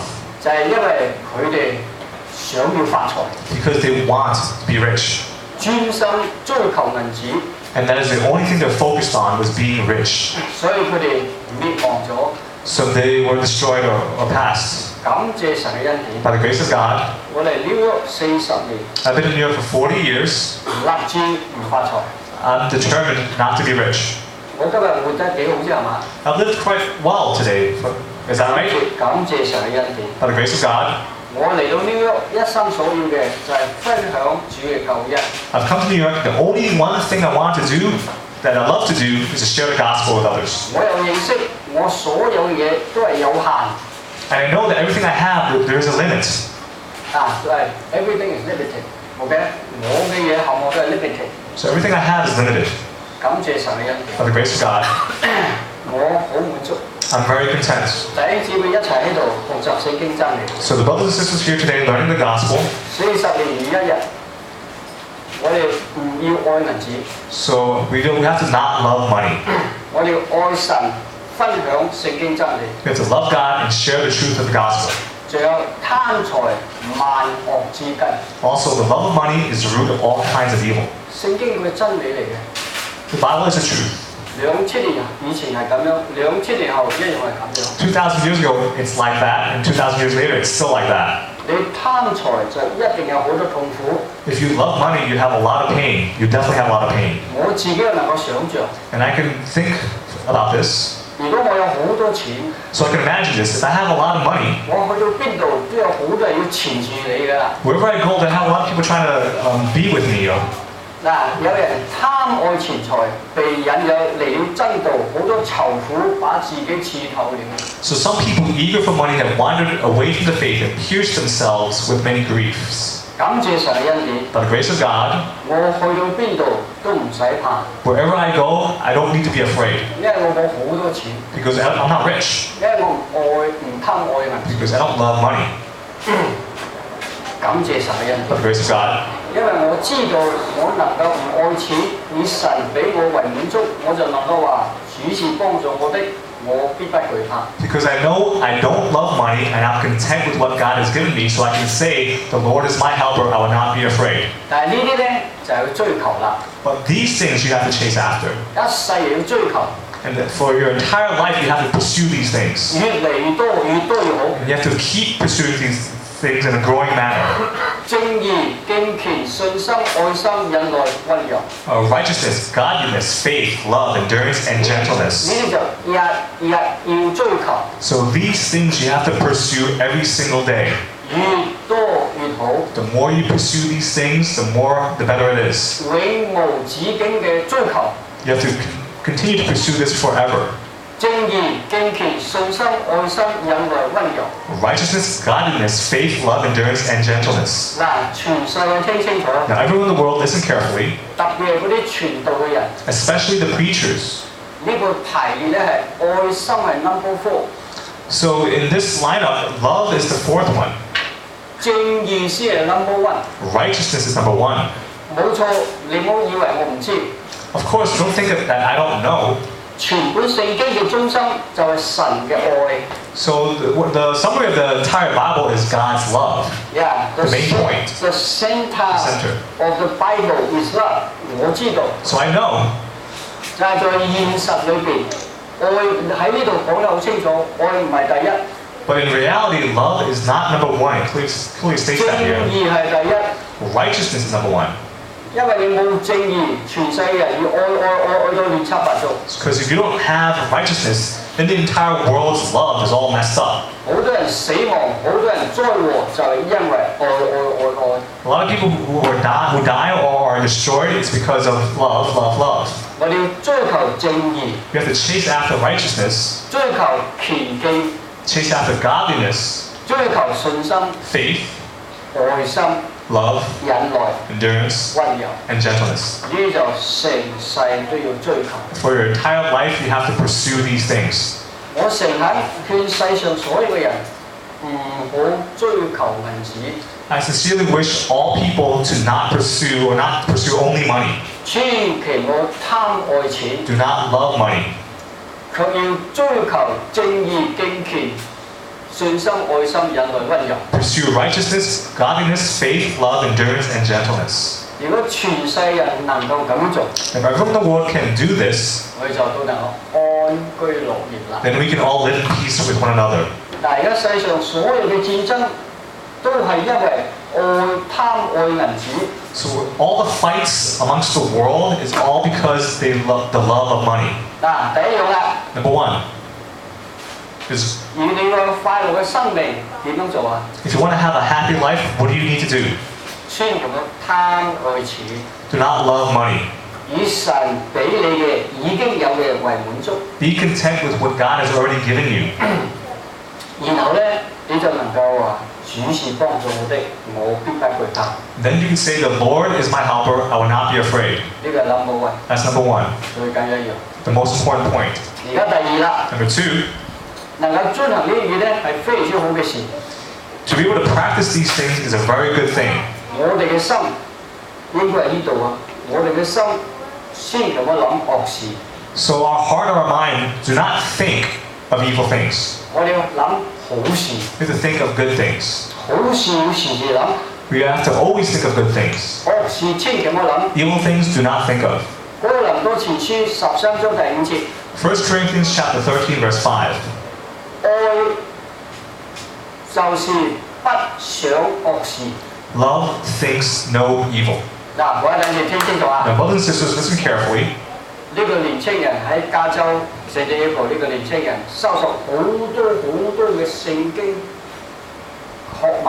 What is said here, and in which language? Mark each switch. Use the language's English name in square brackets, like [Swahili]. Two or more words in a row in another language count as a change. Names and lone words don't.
[Cantonese] 就係因為佢哋想要發財， [English] because they want to be rich. [Cantonese] 專心追求銀紙， [English] And that is the only thing they're focused on was being rich. [Cantonese] 所以佢哋滅亡咗。 [English] So they were destroyed or passed. [Cantonese] 感謝神嘅恩典， [English] By the grace of God, [Cantonese] 我嚟紐約40年， [English] I've been in New York for 40 years. [Cantonese] 立志唔發財。 [English] I'm determined not to be rich. [Cantonese] 我今日活得幾好啫係嘛？ [English] I've lived quite well today. Is that right? [Cantonese] 感謝神嘅恩典。 [English] By the grace of God, [Cantonese] 我嚟到紐約一生所要嘅就係分享主嘅救恩。 [English] I've come to New York. The only one thing I want to do, that I love to do, is to share the gospel with others. [Cantonese] 我又認識我所有嘅嘢都係有限。 [English] And I know that everything I have, there is a limit. [Cantonese] 就係 [English] everything is limited。 [Cantonese] OK， 我嘅嘢項目都係 limited。 [English] So everything I have is limited. [Cantonese] 感謝神嘅恩典， [English] By the grace of God, [Cantonese] 我好滿足。 [English] I'm very content. [Cantonese] 弟兄姊妹一齊喺度學習聖經真理。 [English] So the brothers and sisters here today learning the gospel. [Cantonese] 40 年如一日，我哋唔要愛銀紙， [English] So we have to not love money. [Cantonese] 我哋要愛神，分享聖經真理。 [English] We have to love God and share the truth of the gospel. [Cantonese] 仲有貪財萬惡之根， [English] Also, the love of money is the root of all kinds of evil. [Cantonese] 聖經佢係真理嚟嘅。 [English] The Bible is the truth. [Cantonese] 2000 年以前係咁樣，2000年後一樣係咁樣。 [English] 2,000 years ago, it's like that, and 2,000 years later, it's still like that. [Cantonese] 你貪財就一定有好多痛苦。 [English] If you love money, you have a lot of pain. You definitely have a lot of pain. [Cantonese] 我自己又能夠想像， [English] And I can think about this. [Cantonese] 如果我有好多錢， [English] So I can imagine this. If I have a lot of money, [Cantonese] 我去到邊度都有好多人要纏住你㗎啦。 [English] wherever I go, I have a lot of people trying to be with me. [Cantonese] 嗱，有人貪愛錢財，被引誘嚟了爭道，好多愁苦把自己刺透了。 [English] So some people eager for money have wandered away from the faith and pierced themselves with many griefs. [Cantonese] 感謝神嘅恩典， [English] By the grace of God, [Cantonese] 我去到邊度都唔使怕， [English] wherever I go, I don't need to be afraid [Cantonese] 因為我冇好多錢， [English] because I'm not rich, [Cantonese] 因為我唔貪愛銀。 [English] because I don't love money. [Cantonese] 感謝神嘅恩 [English] By [Cantonese] 典， [English] the grace of God, [Cantonese] 因為我知道我能夠唔愛錢，以神俾我為滿足，我就能夠話主是幫助我的，我必不懼怕。 [English] because I know I don't love money and I'm content with what God has given me, so I can say, the Lord is my helper, I will not be afraid. [Cantonese] 但係呢啲咧就係要追求啦， [English] But these things you have to chase after. [Cantonese] 一世又要追求， [English] And that for your entire life, you have to pursue these things. [Cantonese] 越嚟越多越好。 [English] And you have to keep pursuing these things in a growing manner. [Cantonese] 正義、敬虔、信心、愛心、忍耐、温柔， [English] Righteousness, godliness, faith, love, endurance, and [Cantonese] 呢 [English] gentleness. [Cantonese] 啲就日要追求， [English] So these things you have to pursue every single day. [Cantonese] 越多越好， [English] The more you pursue these things, the better it is. [Cantonese] 永無止境嘅追求。 [English] You have to continue to pursue this forever. [Cantonese] 正義、敬虔、信心、愛心、忍耐、温柔。 [English] Righteousness, godliness, faith, love, endurance, and gentleness. [Cantonese] 嗱，全世界聽清楚， [English] Now, everyone in the world, listen carefully, [Cantonese] 特別係嗰啲傳道嘅人， [English] especially the preachers. [Cantonese] 呢、個排列咧係愛心係 number 4， [English] So in this lineup, love is the fourth one. [Cantonese] 正義先係 number 1。 [English] Righteousness is number one. [Cantonese] 冇錯，你唔好以為我唔知， [English] Of course, don't think that I don't know. [Cantonese] 全本聖經嘅中心就係神嘅愛。 [English] So the summary of the entire Bible is God's love. Yeah, The main point. The center Center. of the Bible is love。 [Cantonese] 我知道， [English] So I know. [Cantonese] 就係在現實裏邊，愛喺呢度講得好清楚，愛唔係第一， [English] But in reality, love is not number one. It clearly states [Cantonese] 正 [English] that here. [Cantonese] 義係第一。 [English] Righteousness is number one. [Cantonese] 因為你冇正義，全世界人要愛到亂七八糟。 [English] Because if you don't have righteousness, then the entire world's love is all messed up. [Cantonese] 好多人死亡，好多人災禍就係因為愛。 [English] A lot of people who die or are destroyed, it's because of love, love, love. [Cantonese] 我哋要追求正義， [English] You have to chase after righteousness, [Cantonese] 追求虔敬， [English] chase after godliness, [Cantonese] 追求信心、 [English] faith, [Cantonese] 愛心、 [English] love, [Cantonese] 忍耐、 [English] endurance, [Cantonese] 温柔。 [English] and gentleness. [Cantonese] 呢就成世都要追求。 [English] For your entire life, you have to pursue these things. [Cantonese] 我誠懇勸世上所有嘅人唔好追求銀紙， [English] I sincerely wish all people to not pursue only money. [Cantonese] 千祈唔好貪愛錢， [English] Do not love money. [Cantonese] 卻要追求正義、敬虔、信心、愛心、忍耐、温柔。 [English] Pursue righteousness, godliness, faith, love, endurance, and gentleness. [Cantonese] 如果全世人能夠咁樣做， [English] If everyone in the world can do this, [Cantonese] 我哋就都能夠安居樂業啦。 [English] then we can all live in peace with one another. [Cantonese] 但係而家世上所有嘅戰爭都係因為貪愛銀紙。 [English] So all the fights amongst the world is all because they love the love of money. [Cantonese] 嗱，第一樣啦， [English] Number one is [Cantonese] 而你個快樂嘅生命點樣做啊？ [English] if you want to have a happy life, what do you need to do? [Cantonese] 千祈唔好貪愛錢， [English] Do not love money. [Cantonese] 以神俾你嘅已經有嘅為滿足， [English] Be content with what God has already given you. [Cantonese] 然後咧你就能夠話主是幫助我的，我必不懼怕。 [English] Then you can say, the Lord is my helper, I will not be afraid. [Cantonese] 呢個係 number one， [English] That's number one, [Cantonese] 最緊要一樣。 [English] the most important point. [Cantonese] 而家第二啦， [English] Number two, [Cantonese] 能夠遵行呢啲嘢咧係非常之好嘅事。 [English] to be able to practice these things is a very good thing. [Cantonese] 我哋嘅心應該係呢度啊！我哋嘅心先咁樣諗惡事， [English] So our heart or our mind do not think of evil things. [Cantonese] 我哋要諗好事， [English] We have to think of good things. [Cantonese] 好事要時時諗， [English] We have to always think of good things. [Cantonese] 惡事千祈唔好諗。 [English] Evil things do not think of. [Cantonese] 哥林多前書13章第5節， [English] 1 Corinthians chapter 13, verse 5. [Cantonese] 愛就是不想惡事。 [English] Love thinks no evil. [Cantonese] 嗱，我一等你聽清楚啊！ [English] Now, brothers and sisters, listen carefully. [Cantonese] 呢個年青人喺加州聖地一個呢個年青人收受好多嘅聖經學問。